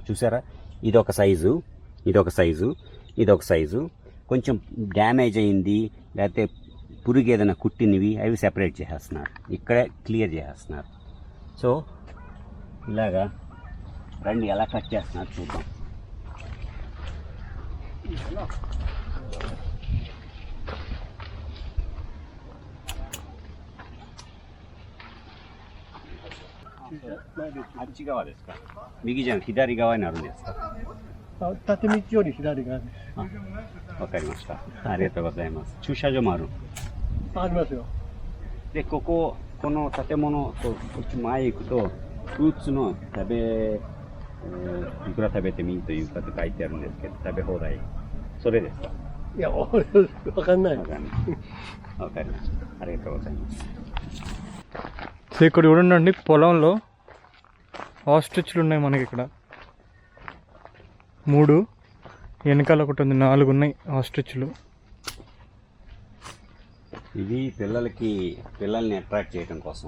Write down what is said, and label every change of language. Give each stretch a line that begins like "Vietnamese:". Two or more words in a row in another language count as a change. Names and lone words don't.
Telugu: చూసారా, ఇదొక సైజు, కొంచెం డ్యామేజ్ అయింది లేకపోతే పురుగు ఏదైనా కుట్టినవి అవి సెపరేట్ చేసేస్తున్నారు, ఇక్కడే క్లియర్ చేసేస్తున్నారు. సో ఇలాగా రండి ఎలా కట్ చేస్తున్నారు చూద్దాం.
Japanese: あっち側ですか？右じゃなくて左側になるんですか？縦道より左側です。わかりました。ありがとうございます。駐車場もある？ありますよ。で、この建物とこっち前行くと、フルーツの食べいくら食べてもいいというかって書いてあるんですけど、食べ放題。それですか？いや、俺、わかんない。わかりました。ありがとうございます。
Telugu: సో ఇక్కడ చూడండి పొలంలో ఆస్ట్రిచ్లు ఉన్నాయి మనకి ఇక్కడ 3 వెనకాల ఒకటి ఉంది 4 ఉన్నాయి ఆస్ట్రిచ్లు. ఇది పిల్లల్ని అట్రాక్ట్ చేయడం కోసం.